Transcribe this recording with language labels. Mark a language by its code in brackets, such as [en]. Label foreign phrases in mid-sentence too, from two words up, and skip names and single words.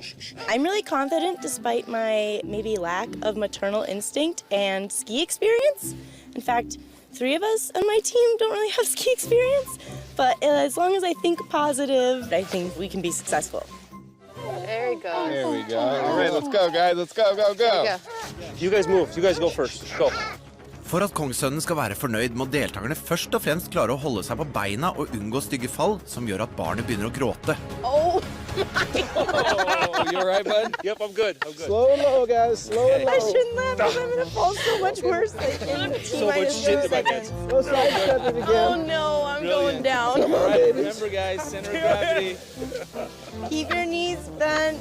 [en] I'm really confident despite my maybe lack of maternal instinct and ski experience. In fact, 3 of us on my team don't really have ski experience. But as long as I think positive, I think we can be successful. There we go. There we go. All right, let's go, guys. Let's go, go, go. You guys move. You guys go first. Go. [no] For at kongssønnen skal være fornøyd, må deltakerne først og fremst klare å holde seg på beina og unngå stygge fall som gjør at barnet begynner å gråte. [en] Oh Oh, you all right, bud? Yep, I'm good. I'm good. Slow and low, guys. Slow and low. I shouldn't laugh because I'm going to fall so much worse. So much shit in my pants. No sidestepping again. Oh no, I'm going down. All right, remember, guys, center of gravity. Keep your knees bent.